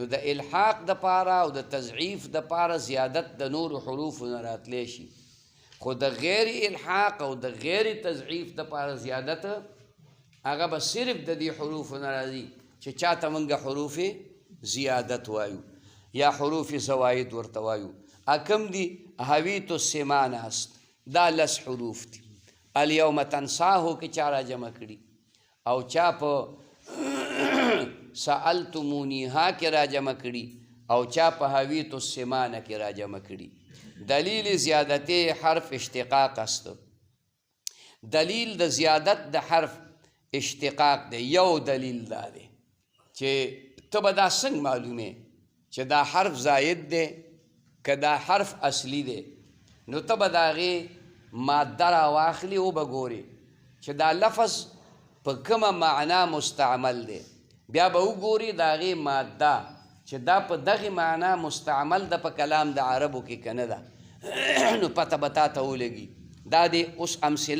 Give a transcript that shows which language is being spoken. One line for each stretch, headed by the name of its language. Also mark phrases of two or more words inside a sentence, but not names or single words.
Pashto: د الحاق دپاره او د تضعیف دپاره زیادت د نورو حروفو نه راتلی شي خو د غیر الحاق او د غیر تضعیف دپاره زیادت هغه به صرف د دې حروفو نه راځي چې چاته موږ حروف زیادت وایو یا حروف زواید ورته وایو کم دي
Arabic: هویت السمان
Pashto: است دا لس حروف دي
Arabic: الیوم تنساهو
Pashto: کې چا را جمع کړي او چا په سألتمونیها کې را جمع کړي او چا په
Arabic: هویت السمان
Pashto: کې را جمع کړي
Persian: دلیل زیادت حرف اشتقاق است
Pashto: دلیل د زیادت د حرف اشتقاق دی یو دلیل دا دی چې ته به دا څنګه معلومې چې دا حرف زاید دی که دا حرف اصلی دی نو ته به د هغې ماده راواخلي او به ګورې چې دا لفظ په کومه معنا مستعمل دی بیا به وګورې د هغې ماده چې دا په دغې معنا مستعمل ده په کلام د عربو کې که نه ده نو پته به تا ته ولګي دا دې اوس امثله